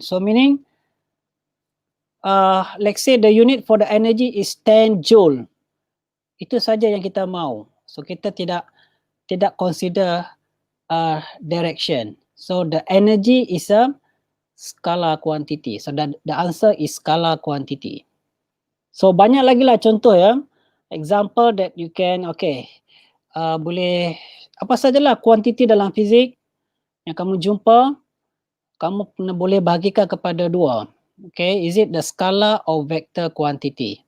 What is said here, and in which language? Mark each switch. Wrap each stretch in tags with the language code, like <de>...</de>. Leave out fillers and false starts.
<en>So meaning let's say the unit for the energy is 10 joule.</en> <ms>Itu saja yang kita mau. So kita tidak consider direction.</ms> <en>So the energy is a scalar quantity. So the answer is scalar quantity.</en> <ms>So banyak lagi lah contoh ya.</ms> <en>Example that you can,</en> <ms>boleh apa sajalah quantity dalam fizik yang kamu jumpa, kamu boleh bahagikan kepada dua.</ms> <en>Okay, is it the scalar or vector quantity?</en>